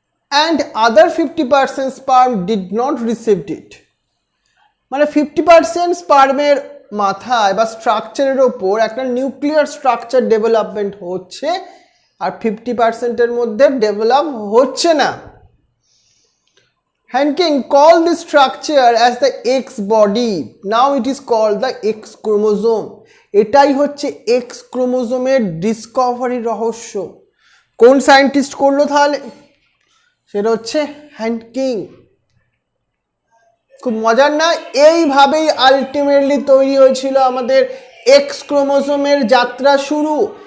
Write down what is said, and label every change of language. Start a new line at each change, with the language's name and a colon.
English: and other 50% sperm did not receive it.
Bangla: মানে 50% স্পার্মের মাথায় বা স্ট্রাকচারের ওপর একটা নিউক্লিয়ার স্ট্রাকচার ডেভেলপমেন্ট হচ্ছে আর 50%-এর মধ্যে ডেভেলপ হচ্ছে না।
English: Hanking called this structure as the X body. Now it is called the X chromosome.
Bangla: এটাই হচ্ছে X ক্রোমোজোমের ডিসকভারির রহস্য। কোন সায়েন্টিস্ট করলো তাহলে? সেটা হচ্ছে হ্যানকিং। খুব মজার না? এইভাবেই আলটিমেটলি তৈরি হয়েছিল আমাদের এক্স ক্রোমোজোমের যাত্রা শুরু।